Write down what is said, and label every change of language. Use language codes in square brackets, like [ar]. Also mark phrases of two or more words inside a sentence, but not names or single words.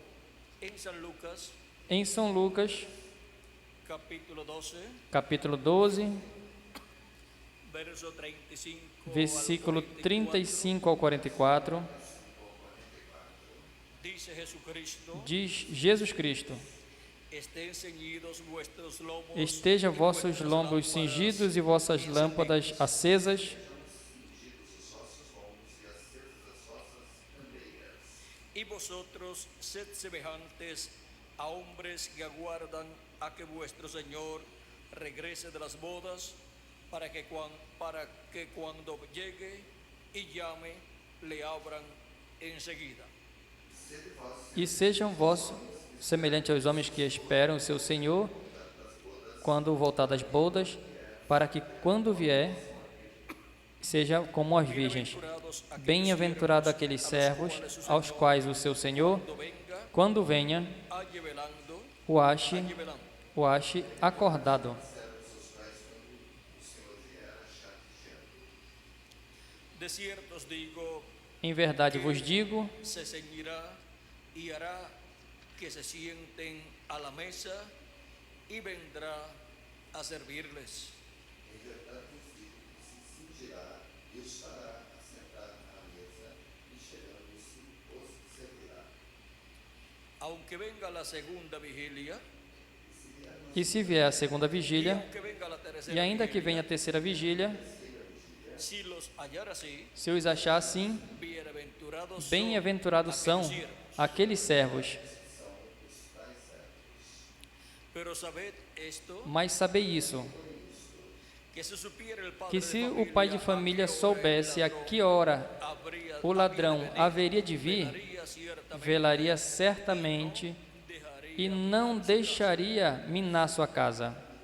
[pt] Em São Lucas, capítulo 12, versículo 35 ao 44, diz Jesus Cristo: Esteja vossos lombos cingidos e vossas lâmpadas acesas. [es] E vosotros sed semejantes a hombres que aguardan a que vuestro Señor regrese de las bodas, para que cuando llegue y llame, le abran enseguida. [pt] E sejam vós semelhantes aos homens que esperam o seu Senhor quando voltar das bodas, para que quando vier, seja como as virgens. Bem-aventurado aqueles servos aos quais o seu Senhor, quando venha, o ache acordado. Em verdade vos digo, [es] se ceñirá y hará que se sienten a la mesa y vendrá a servirles. Aunque venga la segunda vigilia, [pt] e se vier a segunda vigília, e ainda que venha a terceira vigília, se os achar assim, bem-aventurados são aqueles servos. Mas sabei isso, que se o pai de família soubesse a que hora o ladrão haveria de vir, velaria certamente e não deixaria minar sua casa.